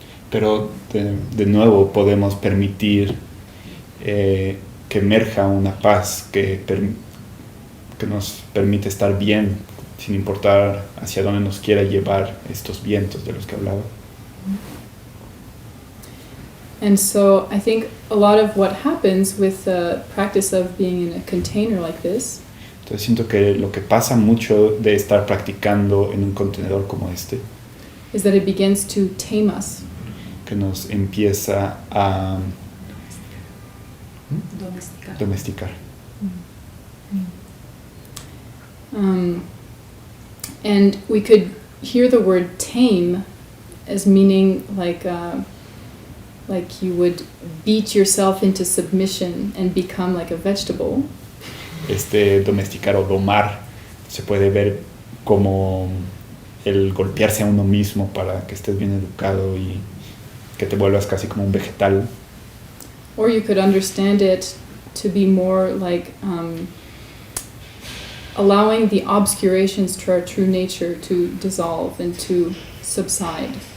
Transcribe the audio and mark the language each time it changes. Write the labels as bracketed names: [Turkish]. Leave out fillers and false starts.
[Spanish] Pero de nuevo podemos permitir que emerja una paz que nos permite estar bien sin importar hacia dónde nos quiera llevar estos vientos de los que hablaba. [English] And so I think a lot of what happens with the practice of being in a container like this [Spanish] Entonces siento que lo que pasa mucho de estar practicando en un contenedor como este, [English] is that it begins to tame us. [Spanish] que nos empieza a domesticar. [English] And we could hear the word tame as meaning like you would beat yourself into submission and become like a vegetable. [Spanish] Domesticar o domar se puede ver como el golpearse a uno mismo para que estés bien educado y que te vuelvas casi como un vegetal. [English] Or you could understand it to be more like allowing the obscurations to our true nature to dissolve and to subside.